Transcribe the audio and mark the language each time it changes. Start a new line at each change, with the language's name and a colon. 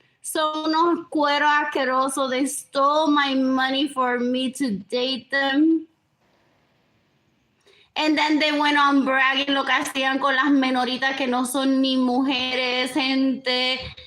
Spanish: Son unos cueros asquerosos.
English: They stole my money for me to date them. And then they went on bragging
Spanish: lo que hacían con las menoritas que no son ni mujeres, gente.